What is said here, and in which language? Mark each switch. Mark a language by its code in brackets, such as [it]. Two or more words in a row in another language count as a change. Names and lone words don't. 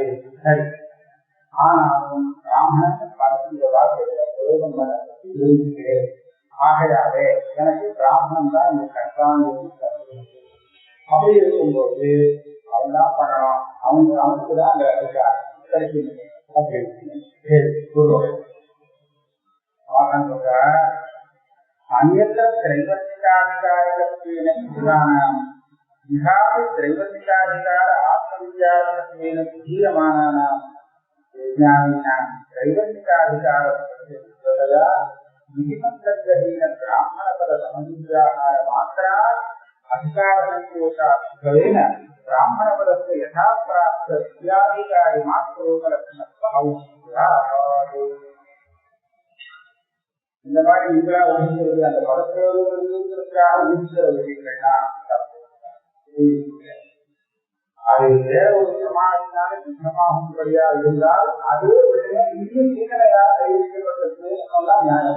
[ta] சரி, ஆனாலும் பிராமணன் இந்த வாக்கியத்தை பிரயோகம் பண்ண பற்றி விரும்புகிறேன். ஆகையாவே எனக்கு பிராமணன் தான் இந்த கர்த்தாங்க. அப்படி இருக்கும்போது அவன் தான் பண்ணணும், அவனுக்கு தான் அந்த அதிகாரம் கிடைக்கணும் அப்படின்னு [sa] अन्यत्र त्रैवर्तिकाधिकारकत्वेन विद्वानां विहाय त्रैवर्तिकाधिकार आत्मविचारकत्वेन धीयमानानां विज्ञानिनां त्रैवर्तिकाधिकारस्य विधिमन्तग्रहेण ब्राह्मणपदसमभिव्याहारमात्रात् अधिकारसन्तोषात्वेन ब्राह्मणपदस्य यथाप्राप्त विद्याधिकारिमात्रोपलक्षणत्वम् औचित्यात्. [ta] இந்த மாதிரி நீங்களா ஒதுங்கிறது அந்த பதத்திற்காக ஒதுக்கிற விஷயங்கள்லாம் அது வேற ஒரு பிரமாணத்தினால சின்னமாகும்படியா இருந்தால் அதே விஷயம் இன்னும் சிந்தனையாக தெரிவிக்கப்பட்டது சொன்னா நியாயம்.